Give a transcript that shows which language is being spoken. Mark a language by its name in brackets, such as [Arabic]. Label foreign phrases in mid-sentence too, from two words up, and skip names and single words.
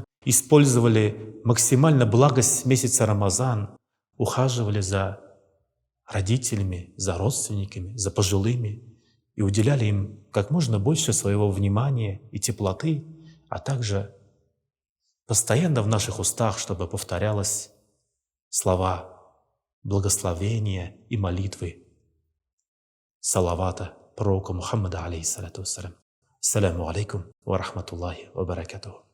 [Russian] использовали максимально благость месяца Рамазан, ухаживали за родителями, за родственниками, за пожилыми и уделяли им как можно больше своего внимания и теплоты, а также постоянно в наших устах, чтобы повторялось слова благословения и молитвы салавата пророку Мухаммада, [Arabic] عليه الصلاة والسلام. السلام عليكم ورحمة الله وبركاته.